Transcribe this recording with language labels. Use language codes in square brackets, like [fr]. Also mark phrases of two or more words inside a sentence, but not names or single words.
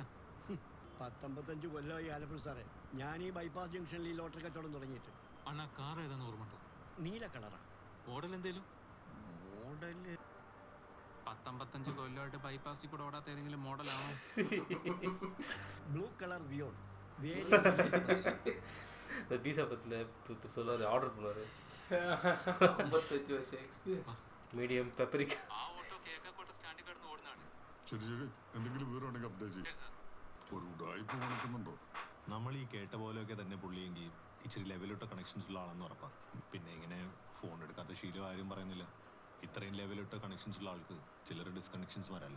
[ml] 19 കൊല്ലമായി ആലപ്പുഴ സാറേ. ഞാൻ ഈ ബൈപ്പാസ് ജംഗ്ഷനിൽ ഈ ലോട്ടറി കച്ചവടം തുടങ്ങിയിട്ട്. അണ്ണാ കാർ ഏതാന്ന് ഓർമ്മണ്ടോ? നീല കളറാ. മോഡൽ എന്തേലും? മോഡല് 19 കൊല്ലമായിട്ട് ബൈപ്പാസിൽ കൂടെ ഓടാത്ത ഏതെങ്കിലും മോഡലാണോ? [en] blue colour വിയോൺ. [ta] இந்த பீஸா பத்தில் சொல்லாரு, ஆர்டர் பண்ணாரு. [ml] 55 വർഷം എക്സ്പീരിയൻസ്. [en] medium paprika. [ml] ശരി ശരി, എന്തെങ്കിലും വിവരം ഉണ്ടെങ്കിൽ അപ്ഡേറ്റ് ചെയ്യും. ഒരു ഉടായ്പ നടക്കുന്നുണ്ടോ? നമ്മൾ ഈ കേട്ട പോലെയൊക്കെ തന്നെ പുള്ളിയെങ്കിൽ ഇച്ചിരി ലെവലിട്ട കണക്ഷൻസ് ഉള്ള ആളെന്ന് ഉറപ്പാണ്. പിന്നെ ഇങ്ങനെ ഫോൺ എടുക്കാത്ത ശീലം ആരും പറയുന്നില്ല. ഇത്രയും ലെവലിട്ട കണക്ഷൻസ് ഉള്ള ആൾക്ക് ചിലർ ഡിസ്കണക്ഷൻസ് വരാമല്ലോ.